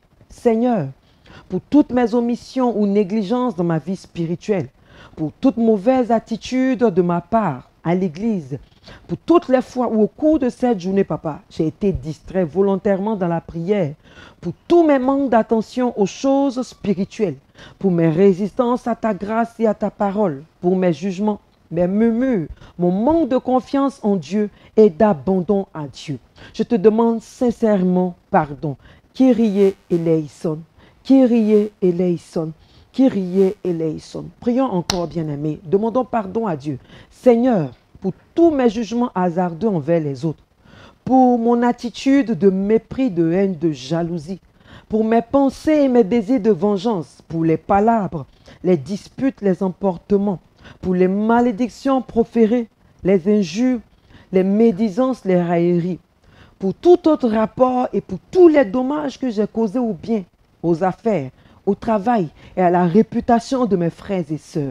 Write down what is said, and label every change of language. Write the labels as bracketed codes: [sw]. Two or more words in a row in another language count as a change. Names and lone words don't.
[fr] Seigneur, pour toutes mes omissions ou négligences dans ma vie spirituelle, pour toute mauvaise attitude de ma part à l'église, pour toutes les fois où au cours de cette journée, papa, j'ai été distrait volontairement dans la prière, pour tous mes manques d'attention aux choses spirituelles, pour mes résistances à ta grâce et à ta parole, pour mes jugements, mes murmures, mon manque de confiance en Dieu et d'abandon à Dieu. Je te demande sincèrement pardon. [el] Κύριε ἐλέησον, Κύριε ἐλέησον, Κύριε ἐλέησον. [fr] Prions encore, bien-aimés. Demandons pardon à Dieu. Seigneur, pour tous mes jugements hasardeux envers les autres, pour mon attitude de mépris, de haine, de jalousie, pour mes pensées et mes désirs de vengeance, pour les palabres, les disputes, les emportements, pour les malédictions proférées, les injures, les médisances, les railleries, pour tout autre rapport et pour tous les dommages que j'ai causés ou bien aux affaires, au travail et à la réputation de mes frères et sœurs.